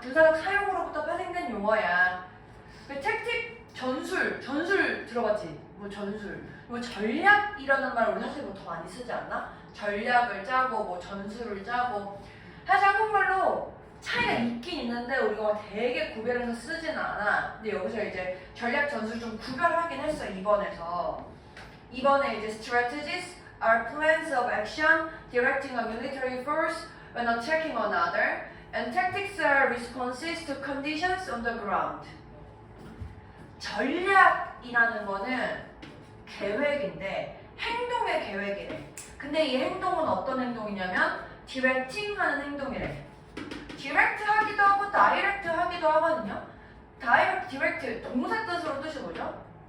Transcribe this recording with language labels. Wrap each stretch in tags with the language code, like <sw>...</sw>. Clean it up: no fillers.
<ko>군사적 사용으로부터 파생된 용어야. 그 택틱 전술 들어봤지? 뭐 전술. 뭐 전략이라는 말 우리 사실 뭐 더 많이 쓰지 않나? 전략을 짜고 뭐 전술을 짜고. 사실 한국말로 차이가 있긴 있는데 우리가 되게 구별해서 쓰진 않아. 근데 여기서 이제 전략 전술 좀 구별하긴 했어. 2번에서. 2번에 이제</ko> <en>strategies are plans of action directing a military force when attacking another, and tactics are responses to conditions on the ground.</en> <ko>전략이라는 거는 계획인데 행동의 계획이래. 근데 이 행동은 어떤 행동이냐면 directing 하는 행동이래. 디렉트 하기도 하고 다이렉트 하기도 하거든요. 다이렉트, 디렉트 동사 뜻으로 뜻이 뭐죠?</ko>